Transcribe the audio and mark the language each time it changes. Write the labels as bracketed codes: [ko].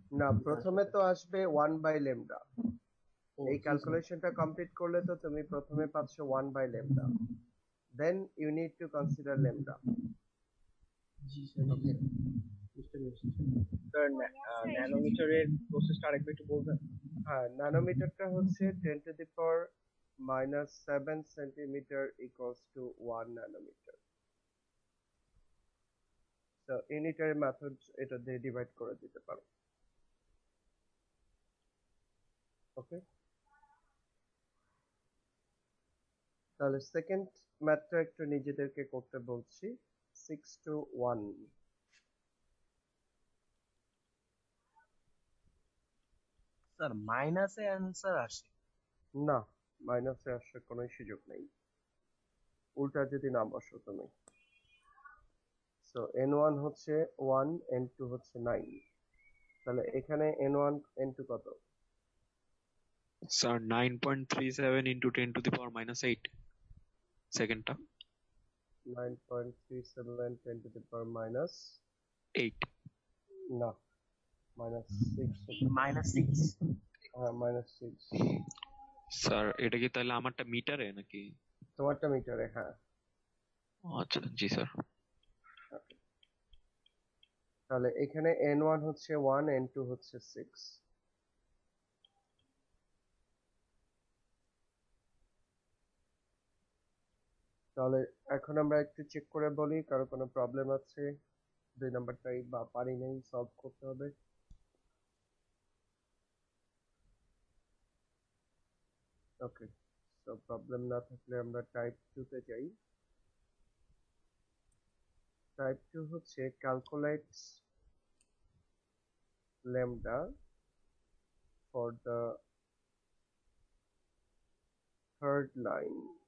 [bn] না, প্রথমে তো আসবে 1 বাই ল্যামডা। এই ক্যালকুলেশনটা কমপ্লিট করলে তো তুমি প্রথমে পাচ্ছ 1 by lambda, [en] Then you need to consider lambda. [bn] G sir, ওকে বুঝতে পেরেছি স্যার। ন্যানোমিটারের প্রসেসটা আরেকবার একটু বলবেন? [en] হ্যাঁ, [bn] ন্যানোমিটারটা হচ্ছে [en] 10 to the power minus 7 centimeter equals to 1 nanometer. So unitary methods [bn] এটা দিয়ে ডিভাইড করে দিতে পারো। ওকে, তাহলে সেকেন্ড ম্যাথটা একটু নিজেদেরকে করতে বলছি। 6 to 1। স্যার মাইনাসে অ্যান্সার আসে, না, মাইনাসে আসার কোনো সুযোগ নেই, উল্টা যদি না বসো তুমি। সো n1 হচ্ছে 1, n2 হচ্ছে 9, তাহলে এখানে n1 n2 কত? [en] sir 9.37 into 10 to the power minus 8 সেকেন্ডটা 9.37 10 to the power minus 8 [bn] না, [en] minus 6 -6 [bn] হ্যাঁ -6। স্যার এটা কি তাহলে আমারটা মিটারে নাকি? তোমারটা মিটারে, হ্যাঁ। আচ্ছা জি স্যার। তাহলে এখানে n1 হচ্ছে 1, n2 হচ্ছে 6। তাহলে এখন আমরা একটু চেক করে বলি কারো কোনো প্রবলেম আছে, 2 নাম্বারটাই বা পারি নাই সলভ করতে হবে। ওকে, সো প্রবলেম না থাকলে আমরা টাইপ 2 তে যাই। টাইপ 2 হচ্ছে [en] calculate lambda for the third line